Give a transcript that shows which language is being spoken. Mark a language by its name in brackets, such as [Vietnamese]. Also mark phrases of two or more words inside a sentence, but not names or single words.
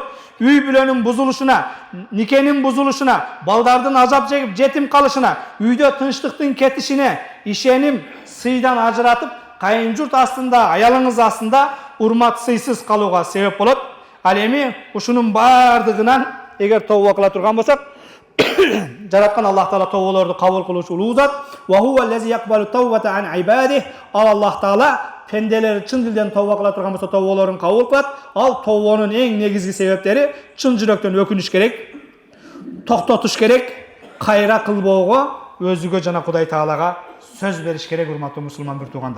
[Kyrgyz] Үй бүлөнүн бузулушуна, никенин бузулушуна, балдардын азап жегип жетим калышына, үйдө тынчтыктын кетишине, ишеним, сыйдан ажыратып, кайын журт астында, аялыңыз астында урмат сыйсыз калууга себеп болот. Ал эми ушунун бардыгынан эгер тооба кыла турган болсок, жараткан Аллах таала тооболорду кабыл кылуучу улуу зат. [Arabic] وهو الذي يقبل التوبة عن عباده. [Kyrgyz] Ал Аллах таала пенделер чын дилден тооба кыла турган болсо тооболорун кабыл кылат. Ал тообонун эң негизги себептери чын жүрөктөн өкүнүш керек, токтотуш керек, кайра кылбоого, өзүгө жана Кудай таалага сөз бериш керек, урматтуу мусулман бир туугандар.